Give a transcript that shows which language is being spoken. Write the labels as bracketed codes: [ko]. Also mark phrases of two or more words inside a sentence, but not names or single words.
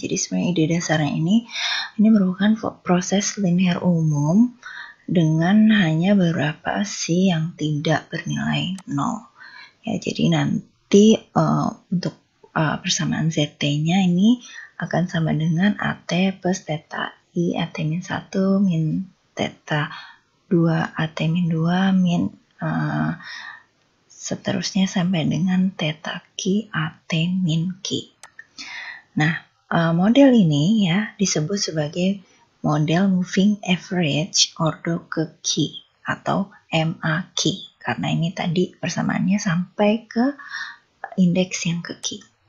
[id] Jadi sebenarnya ide dasarnya ini merupakan proses linear umum dengan hanya beberapa C yang tidak bernilai 0. Ya, jadi nanti untuk persamaan ZT-nya ini akan sama dengan AT plus theta I AT min 1 min theta 2 AT min 2 min seterusnya sampai dengan theta Q AT min Q. Nah, model ini ya disebut sebagai model [en] moving average [id] ordo ke Q atau MAQ karena ini tadi persamaannya sampai ke indeks yang ke Q.